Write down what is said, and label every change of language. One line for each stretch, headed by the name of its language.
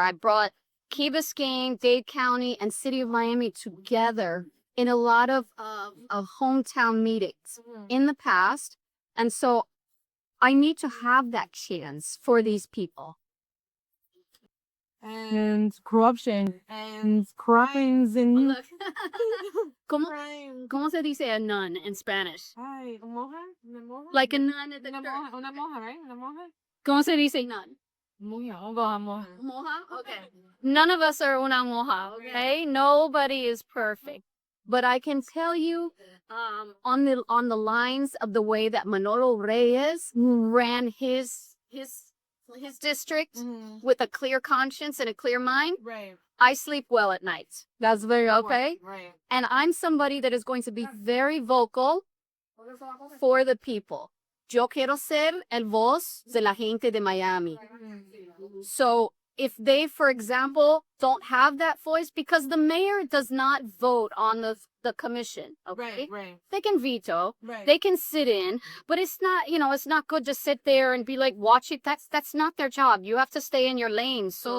English: I brought Key Biscayne, Dade County, and City of Miami together in a lot of hometown meetings in the past. And so I need to have that chance for these people. And corruption and crimes and Look.
Spanish: ¿Cómo se dice
English: a nun in Spanish?
Spanish: Ay, ¿una monja?
English: Like a nun at the
Spanish: Una
English: church.
Spanish: monja, una monja, right? Una monja? ¿Cómo se dice nun? Monja. Moja? Okay.
English: None of us are
Spanish: una moja,
English: okay? Nobody is perfect. But I can tell you, on the lines of the way that Manolo Reyes ran his district with a clear conscience and a clear mind, Right. I sleep well at night. That's very okay. Right. And I'm somebody that is going to be very vocal for the people.
Spanish: Yo quiero ser el voz de la gente de Miami.
English: So if they, for example, don't have that voice, because the mayor does not vote on the commission, okay? Right. They can veto, Right. they can sit in, but it's not, it's not good to sit there and be like, watch it. That's not their job. You have to stay in your lane, so,